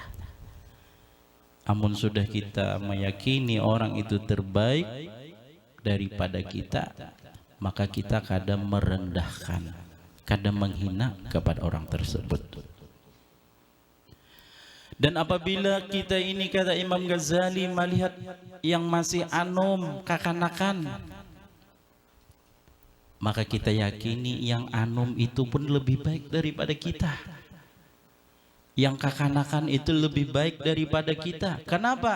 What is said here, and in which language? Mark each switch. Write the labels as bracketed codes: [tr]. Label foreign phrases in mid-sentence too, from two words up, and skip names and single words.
[bjn] Amun sudah kita meyakini orang itu terbaik daripada kita, maka kita kadang merendahkan, kadang menghina kepada orang tersebut. Dan apabila kita ini, kata Imam Ghazali, melihat yang masih anum, kakanakan, maka kita yakini yang anum itu pun lebih baik daripada kita. Yang kakanakan itu lebih baik daripada kita. [id] Kenapa?